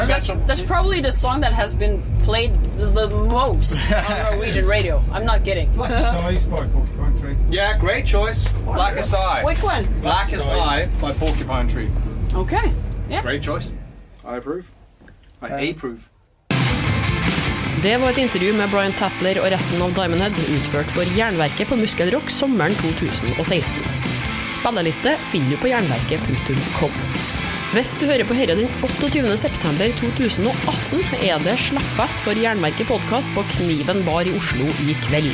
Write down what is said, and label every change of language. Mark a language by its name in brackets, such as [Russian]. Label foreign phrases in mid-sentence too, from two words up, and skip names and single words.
[English] that's probably the song that has been played the most on Norwegian radio. I'm not kidding. Size by Porcupine Tree. Yeah, great choice. Blackest Eye. Which one? Blackest Eye by Porcupine Tree. Okay. Yeah. Great choice. I approve. I approve. [Norwegian] Det var et intervju med Brian Tatler og resten av Diamond Head utført for Jernverket på Muskelrock sommeren 2016. Spilleliste finner du på jernverket.com. Hvis du hører på dette den 28. september 2018, det slappfest for Jernverket podcast på Kniven bar i Oslo i kveld.